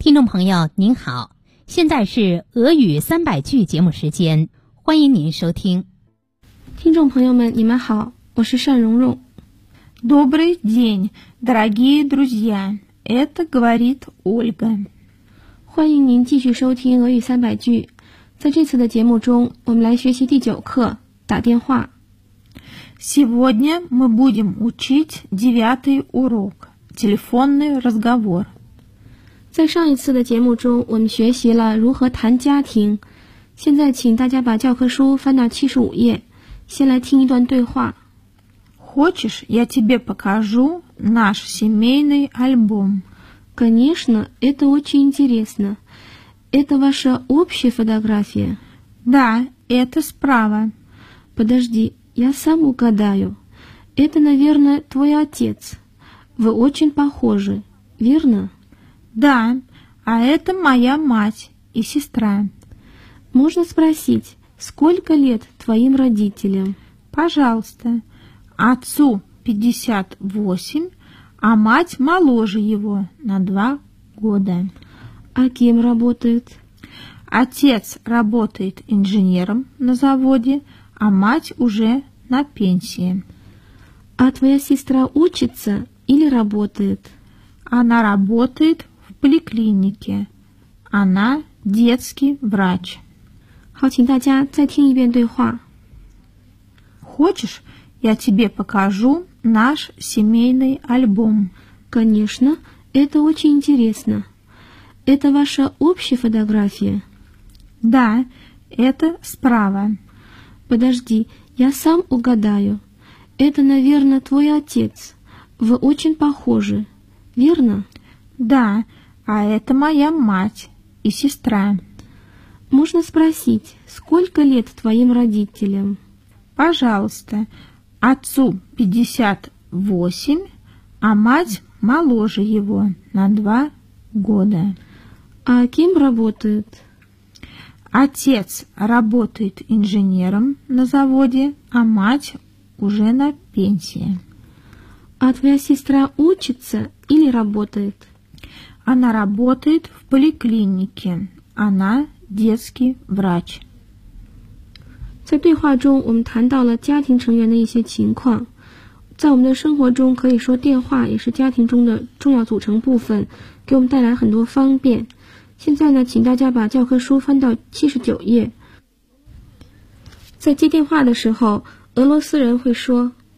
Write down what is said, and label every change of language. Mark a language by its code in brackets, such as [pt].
[zh] 朋友您好，现在是俄语三百句节目时间，欢迎您收听。听众朋友们你们好，我是单蓉蓉。 [ru] Добрый день, дорогие друзья, это говорит Ольга. [zh] 欢迎您继续收听俄语三百句。在这次的节目中我们来学习第九课打电话。 [ru] Сегодня мы будем учить девятый урок, телефонный разговор. [zh] 在上一次的节目中我们学习了如何谈家庭，现在请大家把教科书翻到75页，先来听一段对话。 [ru] Хочешь, я тебе покажу наш семейный альбом? Конечно, это очень интересно. Это ваша общая фотография? Да, это справа. Подожди, я сам угадаю. Это, наверное, твой отец. Вы очень похожи, верно? Да, а это моя мать и сестра. Можно спросить, сколько лет твоим родителям? Пожалуйста. Отцу 58, а мать моложе его на 2 года. А кем работает? Отец работает инженером на заводе, а мать уже на пенсии. А твоя сестра учится или работает? Она работает в поликлинике. Она детский врач. [zh] 好，请大家再听一遍对话。 [ru] Хочешь, я тебе покажу наш семейный альбом? Конечно, это очень интересно. Это ваша общая фотография? Да, это справа. Подожди, я сам угадаю. Это, наверное, твой отец. Вы очень похожи, верно? Да, а это моя мать и сестра. Можно спросить, сколько лет твоим родителям? Пожалуйста, отцу 58, а мать моложе его на 2 года. А кем работает? Отец работает инженером на заводе, а мать уже на пенсии. А твоя сестра учится или работает? Она работает в поликлинике. Она детский врач. [zh] 在对话中，我们谈到了家庭成员的一些情况。在我们的生活中，可以说电话也是家庭中的重要组成部分，给我们带来很多方便。现在呢，请大家把教科书翻到79页。在接电话的时候，俄罗斯人会说